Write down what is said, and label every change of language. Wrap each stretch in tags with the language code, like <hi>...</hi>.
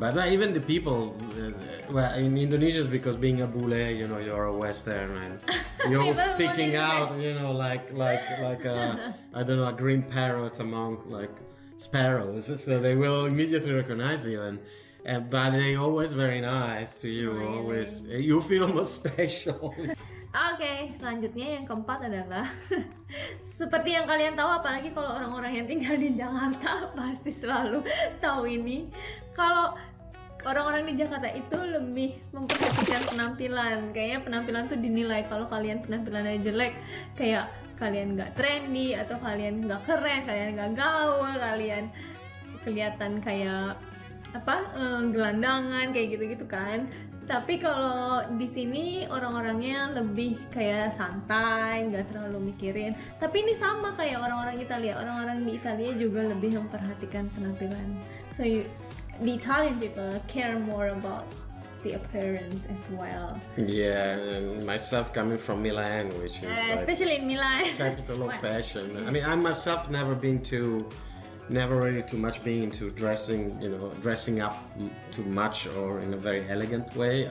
<en>But even the people, well, in Indonesia, because being a bule, you're a Western and you're sticking out, like a, I don't know, a green parrot among like sparrows. So they will immediately recognize you, and but they always very nice to you. Always you feel almost special.</en> <id>Oke, selanjutnya yang keempat adalah seperti yang kalian tahu, apalagi kalau orang-orang yang tinggal di Jakarta pasti selalu tahu ini. Kalau orang-orang di Jakarta itu lebih memperhatikan penampilan. Kayaknya penampilan tuh dinilai. Kalau kalian penampilannya jelek, kayak kalian nggak trendy, atau kalian nggak keren, kalian nggak gaul, kalian kelihatan kayak gelandangan, kayak gitu-gitu kan. Tapi kalau di sini orang-orangnya lebih kayak santai, nggak terlalu mikirin. Tapi ini sama kayak orang-orang Italia. Orang-orang di Italia juga lebih memperhatikan penampilan.</id> <en>So the Italian people care more about the appearance as well. Yeah, and myself coming from Milan, which is like Especially in Milan. capital of fashion. I mean, I myself never really too much being into dressing, dressing up too much or in a very elegant way.</en>